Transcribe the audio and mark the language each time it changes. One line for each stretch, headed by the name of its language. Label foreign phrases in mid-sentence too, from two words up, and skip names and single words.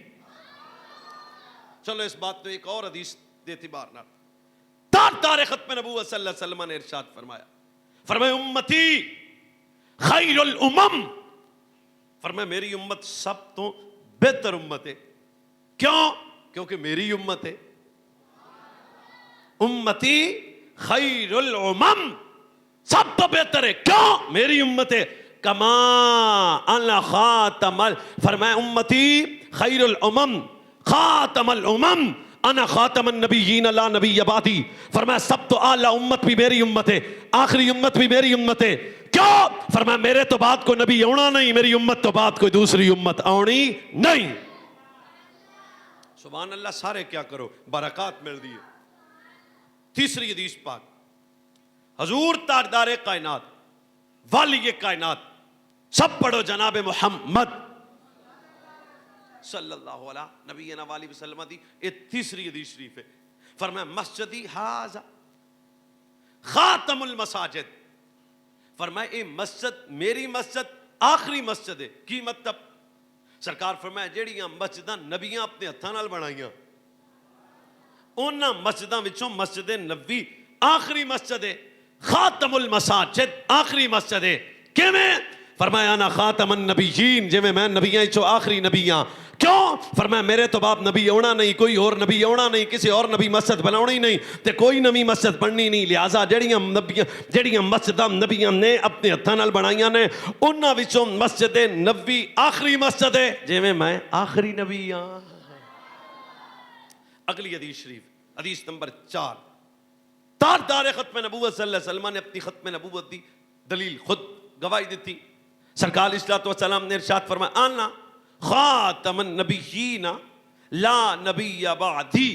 Punjabi: چلو اس بات تو ایک اور حدیث دے اعتبار نہ تار ختم نبوت
Arabic: صلی اللہ علیہ وسلم
Punjabi: نے ارشاد فرمایا
Arabic: امتی خیر الامم،
Punjabi: فرمایا میری امت سب تو بہتر امت ہے.
Urdu: کیوں؟ کیونکہ میری امت ہے.
Arabic: امتی خیر الامم،
Punjabi: سب تو بہتر ہے.
Urdu: کیوں؟ میری امت ہے.
Arabic: کما انا خاتم فرمایا امتی خیر الامم خاتم الامم انا خاتم النبیین لا نبی بعدی.
Punjabi: فرمایا سب تو اعلی امت بھی میری امت ہے، آخری امت بھی میری امت ہے. کیوں؟ فرمایا میرے تو بعد کوئی نبی ہونا نہیں، میری امت تو بعد کوئی دوسری امت آنی نہیں. سبحان اللہ. سارے کیا کرو، برکات مل دی. تیسری حدیث پاک، حضور تاجدار کائنات والی کائنات، سب پڑھو جناب محمد
Arabic: صلی اللہ علیہ نبینا وآلہ وسلم
Punjabi: دی.
Urdu: یہ تیسری حدیث شریف ہے.
Arabic: فرمایا مسجدی ھذا خاتم المساجد.
Urdu: فرمایا اے مسجد میری مسجد آخری مسجد ہے.
Punjabi: کی مطلب؟ سرکار فرمایا جیڑیاں مسجداں نبیاں اپنے ہتھاں نال بنائیاں، انہاں مسجداں وچوں مسجد نبوی آخری مسجد ہے.
Arabic: خاتم المساجد
Urdu: آخری مسجد ہے.
Arabic: کیویں؟ فرمایا انا خاتم النبیین،
Punjabi: جویں میں نبیاں وچوں آخری نبی ہاں. کیوں؟ فرمایا میرے تو بعد نبی آنا نہیں، کوئی اور نبی آنا نہیں، کسی اور نبی مسجد بناونی نہیں تے کوئی نبی مسجد بننی نہیں. لہٰذا جڑیاں مسجداں نبیاں نے اپنے ہتھاں نال بنائیاں نے، انہاں وچوں مسجد نبوی آخری مسجد ہے، جویں میں آخری نبی ہاں.
Urdu: اگلی حدیث شریف، حدیث نمبر 4.
Punjabi: تاجدار ختم نبوت
Arabic: صلی اللہ علیہ وسلم
Punjabi: نے اپنی ختم نبوت دی دلیل خود گواہی دیتی.
Urdu: سرکار
Arabic: علیہ الصلوۃ والسلام
Urdu: نے ارشاد فرمایا
Arabic: انا خاتم النبیین لا نبی بعدی.